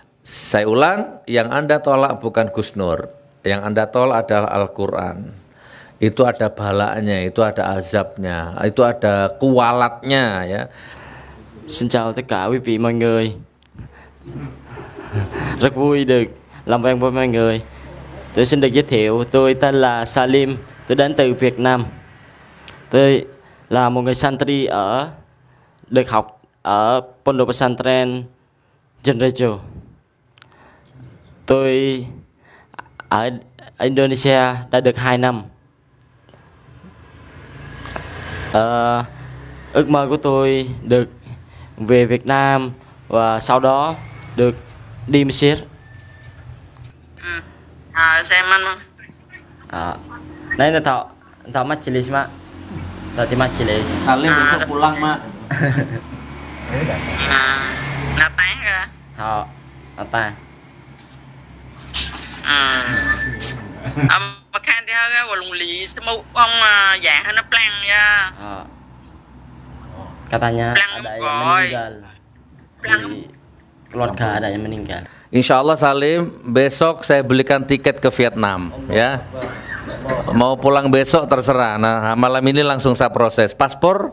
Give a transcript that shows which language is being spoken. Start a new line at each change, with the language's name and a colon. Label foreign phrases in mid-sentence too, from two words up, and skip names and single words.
Indonesian: Saya ulang, yang Anda tolak bukan Gus Nur, yang Anda tolak adalah Al-Quran. Itu ada balanya, itu ada azabnya, itu ada kualatnya ya.
Vietnamese: Xin chào tất cả quý vị mọi người. Rất vui được làm quen với mọi người. Tôi xin được giới thiệu, tôi tên là Salim, tôi đến từ Việt Nam. Tôi là một người Santri được học ở Pondok Pesantren Jenrejo. Tôi ở Indonesia đã được 2 năm. Ước mơ của tôi được về Việt Nam và sau đó được đi Mesir.
Indonesian: Saya mana? Nah ini tahu majelis mak, tadi majelis. Salim besok pulang mak. Ngapain kah? Tahu apa? Mà khan thì hơi vào lùng lì mau ông dạng hay nó plan ya. Katanya Plan ada yang boy. meninggal di keluarga, ada yang meninggal.
Arabic: إن شاء الله
Indonesian: Salim, besok saya belikan tiket ke Vietnam ya. Mau pulang besok terserah. Nah malam ini langsung saya proses paspor.